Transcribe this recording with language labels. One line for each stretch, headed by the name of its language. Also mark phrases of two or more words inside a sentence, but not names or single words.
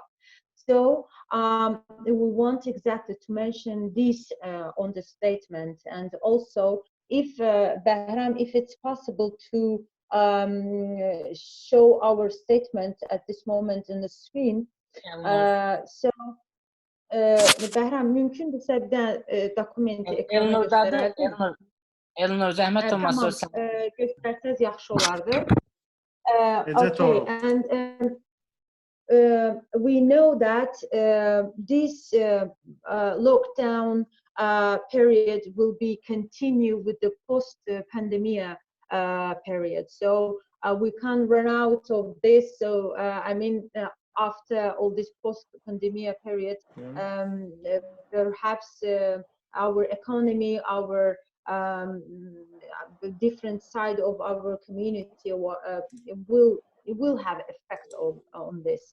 English: So we want exactly to mention this on the statement, and also if Bahram, if it's possible to show our statement at this moment in the screen.
Azerbaijani: So Bahram, mümkündürsə bir də dokumenti ekrana göstərərdim. Elnur, zəhmət olmasa tamam, göstərsəz yaxşı olardı.
English: Okay, and we know that this lockdown period will be continue with the post-pandemic period. So we can't run out of this. So I mean, after all this post-pandemic period, perhaps our economy, our different side of our community will have effect on this.